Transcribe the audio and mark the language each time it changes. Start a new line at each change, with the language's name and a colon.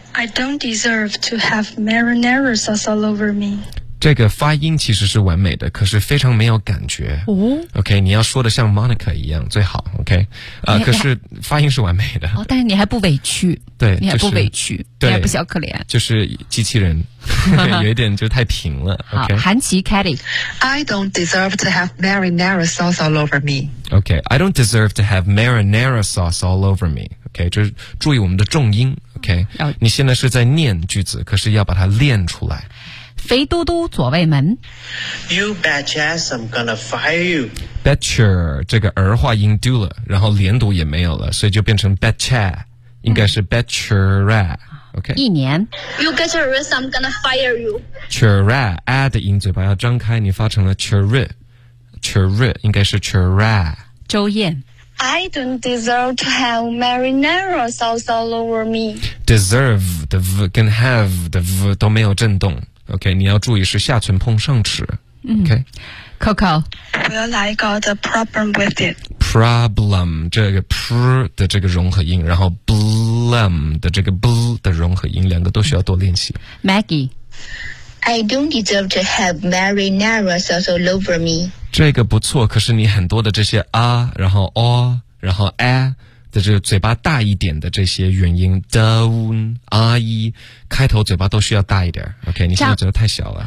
English: I don't deserve to have marinara sauce all over me.
Chinese: 这个发音其实是完美的，可是非常没有感觉。哦、 OK, 你要说的像 Monica 一样最好 ,OK? 可是发音是完美的。哦、但是你还不委屈。对，你还不委屈、就是、你还不小可怜，就是机器人有一点就太平了。好，韩琪 Kelly。
English: I don't deserve to have marinara sauce all over me. OK, I don't deserve to have marinara sauce all over me.
Chinese: OK, 就是注意我们的重音 OK、你现在是在念句子，可是要把它练出来。肥嘟嘟左卫门。
English: You bet your ass I'm gonna fire you.
Chinese: Betcher 这个儿化音 do 了，然后连读也没有了，所以就变成 betcher，应该是 betchera、OK? 一年。
English: You get your wrist I'm gonna fire you.
Chinese: Chera A 的音嘴巴要张开，你发成了 chera Chera 应该是 chera。周燕。
English: I don't deserve to have marinara sauce all over me.
Chinese: Deserve 的 v 跟 have 的 v 都没有震动 OK, 你要注意是下唇碰上齿、OK?
English: Coco. Well, I got a problem with it
Chinese: problem 这个 pr 的这个融合音，然后 blem 的这个 bl 的融合音，两个都需要多练习。
English: Maggie. I don't deserve to have marinara sauce all over me.
Chinese: 这个不错，可是你很多的这些 a 然后 o 然后 a 的这个嘴巴大一点的这些元音 down a 一开头嘴巴都需要大一点 OK, 你现在嘴巴太小了。